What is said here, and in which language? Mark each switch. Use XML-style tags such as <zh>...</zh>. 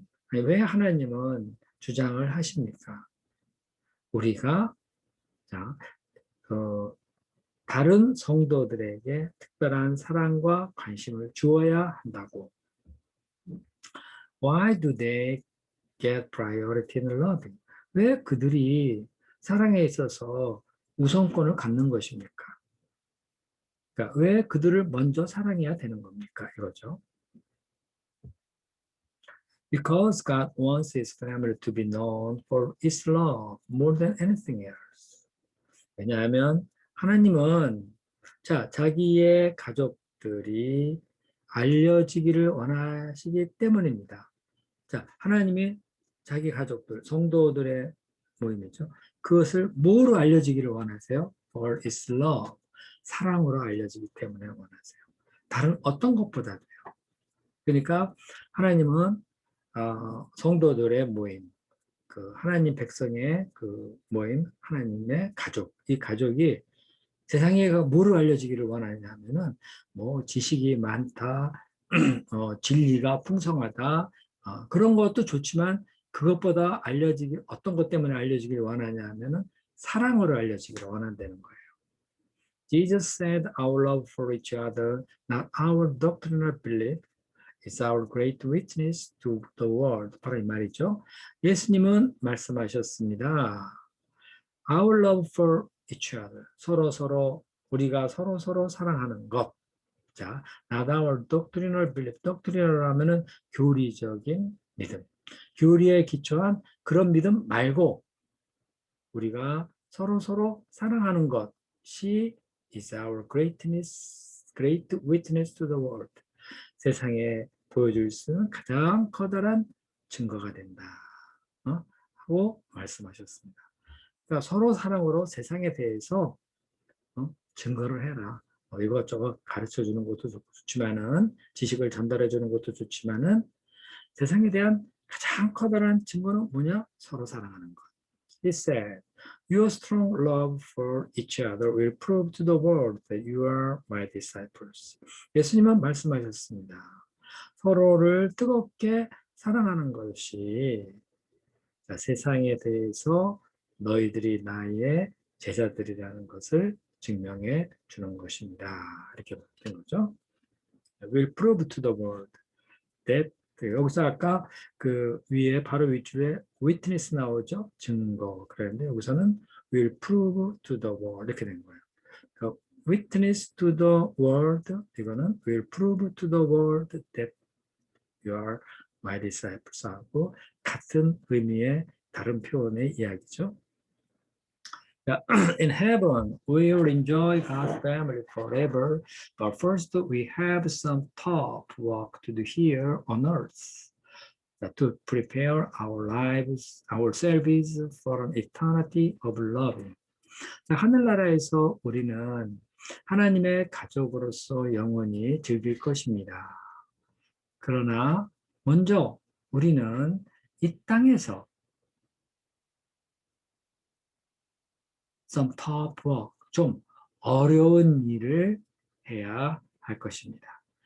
<ko>왜 하나님은 주장을 하십니까? 우리가, 자, 다른 성도들에게 특별한 사랑과 관심을 주어야 한다고.</ko> <en>Why do they get priority in loving?</en> <ko>왜 그들이 사랑에 있어서 우선권을 갖는 것입니까? 그러니까 왜 그들을 먼저 사랑해야 되는 겁니까? 이거죠.</ko> <en>Because God wants His family to be known for His love more than anything else.</en> <ko>왜냐하면 하나님은 자기의 가족들이 알려지기를 원하시기 때문입니다. 자, 하나님이 자기 가족들, 성도들의 모임이죠. 그것을 뭐로 알려지기를 원하세요?</ko> <en>For His love.</en> <ko>사랑으로 알려지기 때문에 원하세요. 다른 어떤 것보다도요. 그러니까 하나님은 성도들의 모임, 그 하나님 백성의 그 모임, 하나님의 가족, 이 가족이 세상에 뭐로 알려지기를 원하냐 하면은 뭐 지식이 많다, 진리가 풍성하다, 그런 것도 좋지만 그것보다 어떤 것 때문에 알려지기를 원하냐 하면은 사랑으로 알려지기를 원한다는 거예요.</ko> <en>Jesus said our love for each other, not our doctrinal belief, is our great witness to the world.</en> <ko>바로 이 말이죠. 예수님은 말씀하셨습니다.</ko> <en>Our love for each other.</en> <ko>우리가 서로 사랑하는 것. 자,</ko> <en>not our doctrinal belief.</en> <ko>doctrinal 하면은 교리적인 믿음. 교리에 기초한 그런 믿음 말고 우리가 서로 사랑하는 것이</ko> <en>is our great witness to the world.</en> <ko>세상에 보여줄 수 있는 가장 커다란 증거가 된다. 하고 말씀하셨습니다. 그러니까 서로 사랑으로 세상에 대해서 증거를 해라. 이것저것 가르쳐 주는 것도 좋지만은 지식을 전달해 주는 것도 좋지만은 세상에 대한 가장 커다란 증거는 뭐냐? 서로 사랑하는 것.</ko> <en>He said, your strong love for each other will prove to the world that you are my disciples.</en> <ko>예수님은 말씀하셨습니다. 서로를 뜨겁게 사랑하는 것이 세상에 대해서 너희들이 나의 제자들이라는 것을 증명해 주는 것입니다. 이렇게 된 거죠.</ko> <en>Will prove to the world that</en> <ko>여기서 아까 그 위에 바로 윗줄에 witness 나오죠. 증거. 그랬는데 여기서는</ko> <en>will prove to the world</en> <ko>이렇게 된 거예요. 그러니까</ko> <en>witness to the world</en> <ko>이거는</ko> <en>will prove to the world that you are my disciples</en> <ko>하고 같은 의미의 다른 표현의 이야기죠.</ko> <en>In heaven, we will enjoy God's family forever, but first we have some tough work to do here on earth to prepare our lives, our service for an eternity of loving.</en> <ko>하늘나라에서 우리는 하나님의 가족으로서 영원히 즐길 것입니다. 그러나 먼저 우리는 이 땅에서</ko> <en>some tough work,</en> <ko>좀 어려운 일을 해야 할 것입니다.</ko>